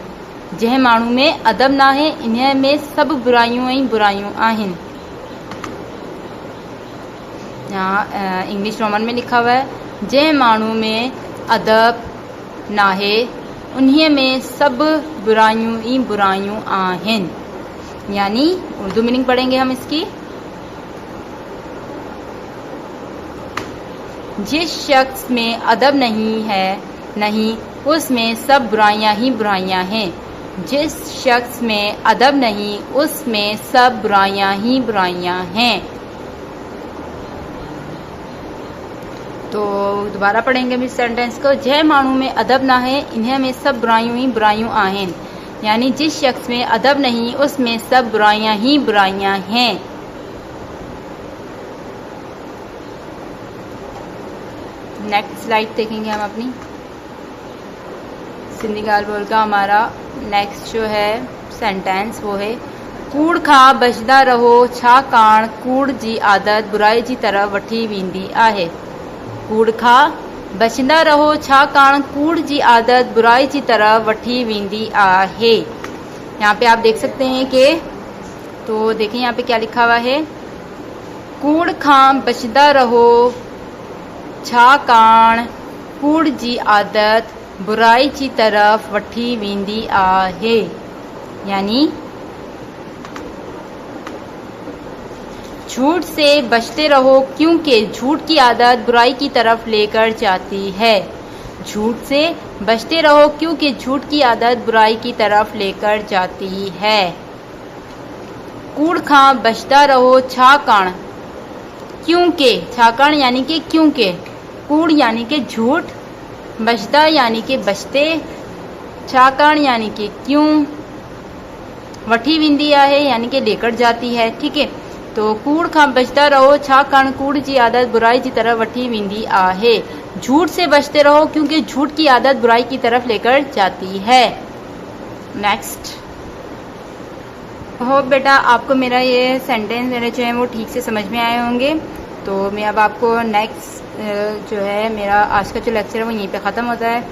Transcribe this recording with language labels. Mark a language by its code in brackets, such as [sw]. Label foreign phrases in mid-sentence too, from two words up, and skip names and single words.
[sd] जंहिं माण्हू में अदब नाहे इन्हीं में सब बुराइयूं ऐं बुराइयूं आहिनि। [ur] یہاں انگلش رومن میں لکھا ہوا ہے [sd] जंहिं माण्हू में अदब नाहे उन्हीं में सब बुराइयूं ही बुराइयूं आहिनि। [ur] یعنی اردو میننگ پڑھیں گے ہم اس کی۔ جس شخص میں ادب نہیں اس میں سب برائیاں ہی برائیاں ہیں. جس شخص میں ادب نہیں اس میں سب برائیاں ہی برائیاں ہیں. تو دوبارہ پڑھیں گے ہم اس سینٹینس کو. [sd] जंहिं माण्हू में अदब ना है इन्हीं में सब बुराइयूं ही बुराइयूं आहिनि। [ur] یعنی جس شخص میں ادب نہیں اس میں سب برائیاں ہی برائیاں ہیں. [en] next slide [ur] دیکھیں گے ہم اپنی. سندھی گال بول کا ہمارا نیکسٹ جو ہے سینٹینس وہ ہے [sd] कूड़ खां बचदा रहो छाकाणि कूड़ जी आदत बुराई जी तरफ़ वठी वेंदी आहे। कूड़ खां बचदा रहो छाकाणि कूड़ जी आदत बुराई जी तरफ़ वठी वेंदी आहे। [ur] یہاں پے آپ دیکھ سکتے ہیں کہ تو دیکھیے یہاں پے کیا لکھا ہوا ہے [sd] कूड़ खां बचदा रहो छाकाणि कूड़ जी आदत बुराई जी तरफ़ वठी वेंदी आहे। [ur] یعنی جھوٹ سے بچتے رہو کیونکہ جھوٹ کی عادت برائی کی طرف لے کر جاتی ہے. جھوٹ سے بچتے رہو کیونکہ جھوٹ کی عادت برائی کی طرف لے کر جاتی ہے. [sd] कूड़ खां बचदा रहो छाकाणि [ur] کیونکہ چھاکاݨ یعنی کہ کیونکہ کوڑ یعنی کہ جھوٹ بچدا یعنی کہ بچتے چھاکاݨ یعنی کہ کیوں [sd] वठी वेंदी आहे [ur] یعنی کہ لے کر جاتی ہے. ٹھیک ہے، تو [sd] कूड़ खां बचदा रहो छाकाणि कूड़ जी आदत बुराई की तरफ वठी वेंदी आहे। [ur] جھوٹ سے بچتے رہو کیونکہ جھوٹ کی عادت برائی کی طرف لے کر جاتی ہے. [en] next hope [ur] بیٹا آپ کو میرا یہ سینٹینس میرے جو ہے وہ ٹھیک سے سمجھ میں آئے ہوں گے. تو میں اب آپ کو نیکسٹ جو ہے میرا آج کا جو لیکچر ہے وہ یہیں پے ختم ہوتا ہے.